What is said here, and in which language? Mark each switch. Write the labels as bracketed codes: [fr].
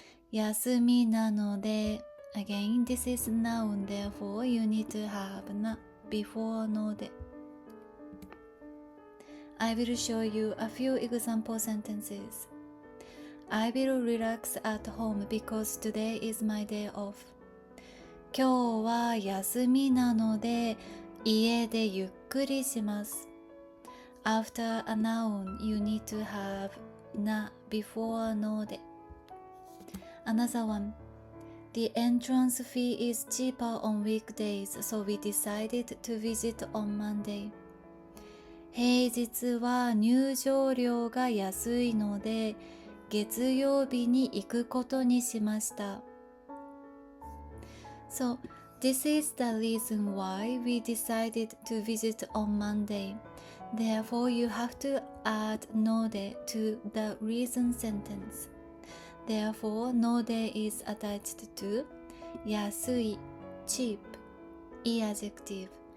[ja] 休みなので [en] again this is noun, therefore you need to have na before ので. I will show you a few example sentences. I will relax at home because today is my day off. [ja] 今日は休みなので家でゆっくりします。 [en] After a noun, you need to have na before ので. Another one. The entrance fee is cheaper on weekdays, so we decided to visit on Monday. [ja] 平日は入場料が安いので月曜日に行くことにしました。 [en] So, this is the reason why we decided to visit on Monday. Therefore, you have to add ので to the reason sentence. Therefore, ので is attached to 安い cheap, I-adjective.